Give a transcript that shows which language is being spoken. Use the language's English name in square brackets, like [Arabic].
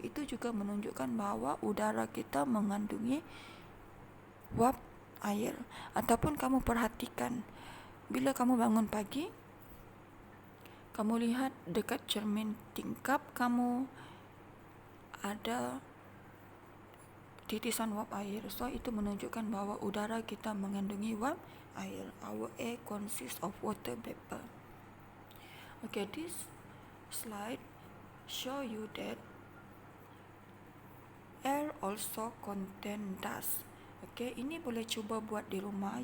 [Malay] Itu juga menunjukkan bahawa udara kita mengandungi wap air. Ataupun kamu perhatikan, bila kamu bangun pagi, kamu lihat dekat cermin tingkap kamu ada titisan wap air. So itu menunjukkan bahawa udara kita mengandungi wap air. [English] Our air consists of water vapor. Okay, this slide show you that air also contain dust. [Malay] Okay, ini boleh cuba buat di rumah.